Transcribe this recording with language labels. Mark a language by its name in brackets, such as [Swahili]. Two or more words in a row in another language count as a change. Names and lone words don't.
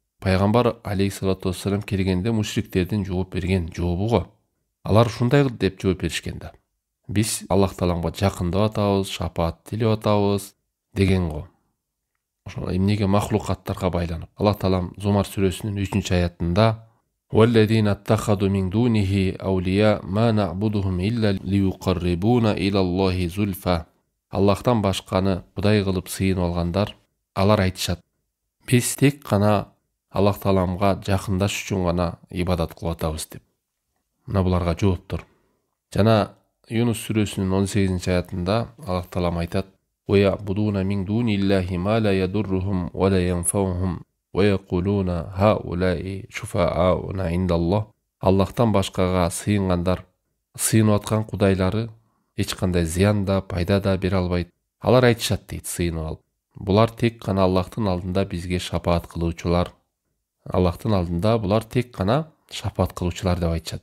[Kyrgyz] Пайгамбар [Arabic] عليه الصلاة والسلام [Kyrgyz] келгенде мушриктердин жооп берген жообу го. Алар ушундай деп жооп беришкен да. Биз Аллах Тааламга жакындап атабыз, шапаат тилеп атабыз деген го. Ошо эмнеге махлукаттарга байланып. Аллах Таалам Зумар сүрөсүнүн 3-аятында [Arabic] وَالَّذِينَ اتَّخَذُوا مِن دُونِهِ أَوْلِيَاءَ مَا نَعْبُدُهُمْ إِلَّا لِيُقَرِّبُونَ إِلَى اللَّهِ زُلْفَى. [Kyrgyz] Аллахтан башканы Кудай кылып сыйынып алгандар, алар айтышат: биз тек гана Аллах Тааламга жакындаш үчүн гана ибадат кылып атабыз деп. Мына буларга жооптор. Жана Юнус сүрөсүнүн 18-аятында Аллах Таалам айтат: [Arabic] وَيَعْبُدُونَ مِن دُونِ اللَّهِ مَا لَا يَضُرُّهُمْ وَلَا يَنفَعُهُمْ وَيَقُولُونَ هَؤُلَاءِ شُفَعَاؤُنَا عِندَ اللَّهِ. [Kyrgyz] Аллахтан башкага сыйынгандар, сыйынып аткан кудайлары эч кандай зыян да, пайда да бере албайт. Алар айтышат дейт сыйынып алып: булар тек гана Аллахтын алдында бизге шапаат кылуучулар. Аллахтын алдында булар тек гана шапаат кылуучулар деп айтышат.